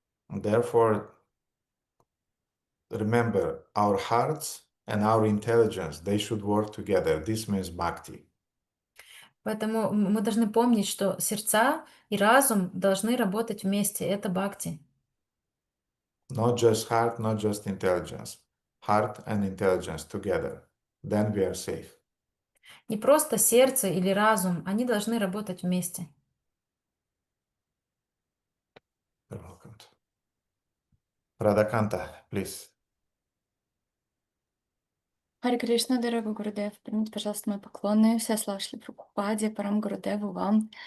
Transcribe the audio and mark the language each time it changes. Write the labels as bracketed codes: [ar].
[en] And therefore, remember, our hearts and our intelligence, they should work together. This means bhakti. [ru] Поэтому мы должны помнить, что сердца и разум должны работать вместе. Это бхакти. [en] Not just heart, not just intelligence. Heart and intelligence together. Then we are safe. [ru] Не просто сердце или разум, они должны работать вместе. [en] You're welcome. Radhakanta, please. [ru] Харе Кришна, дорогой Гурудев, примите, пожалуйста, мои поклоны. Вся слава Шри Прабхупаде, Парам Гурудеву, вам.